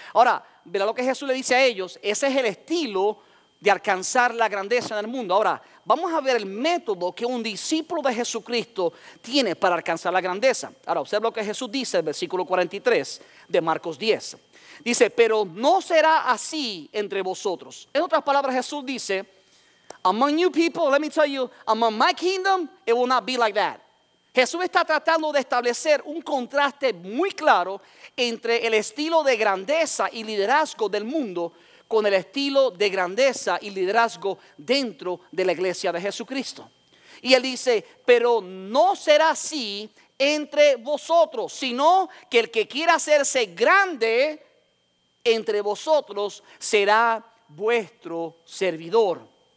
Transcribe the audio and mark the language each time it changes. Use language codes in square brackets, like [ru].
[es] Ahora, verá lo que Jesús le dice a ellos. Ese es el estilo de alcanzar la grandeza en el mundo. Ahora, vamos a ver el método que un discípulo de Jesucristo tiene para alcanzar la grandeza. Ahora, observa lo que Jesús dice en el versículo 43 de Marcos 10. Dice: pero no será así entre vosotros. En otras palabras, Jesús dice: [en] Among you people, let me tell you, among my kingdom, it will not be like that. [es] Jesús está tratando de establecer un contraste muy claro entre el estilo de grandeza y liderazgo del mundo con el estilo de grandeza y liderazgo dentro de la iglesia de Jesucristo. Y él dice, pero no será así entre vosotros, sino que el que quiera hacerse grande entre vosotros será vuestro servidor.